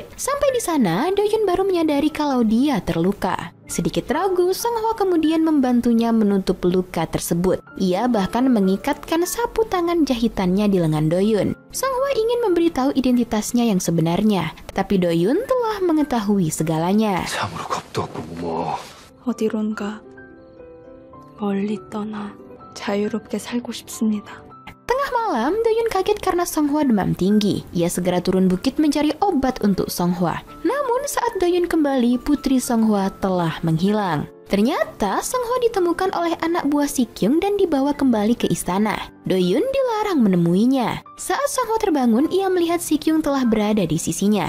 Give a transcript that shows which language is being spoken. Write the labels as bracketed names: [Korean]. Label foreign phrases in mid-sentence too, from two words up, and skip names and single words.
[Indonesian] Sampai di sana, Doyun baru menyadari kalau dia terluka. Sedikit ragu, Songhwa kemudian membantunya menutup luka tersebut. Ia bahkan mengikatkan sapu tangan jahitannya di lengan Doyun. Songhwa ingin memberitahu identitasnya yang sebenarnya, tapi Doyun telah mengetahui segalanya. [Korean] 참으로 어떻다고 뭐. 어디론가 멀리 떠나 자유롭게 살고 싶습니다. [Indonesian] Tengah malam, Doyun kaget karena Songhwa demam tinggi. Ia segera turun bukit mencari obat untuk Songhwa. Namun saat Doyun kembali, putri Songhwa telah menghilang. Ternyata Songhwa ditemukan oleh anak buah Sikyung dan dibawa kembali ke istana. Doyun dilarang menemuinya. Saat Songhwa terbangun, ia melihat Sikyung telah berada di sisinya.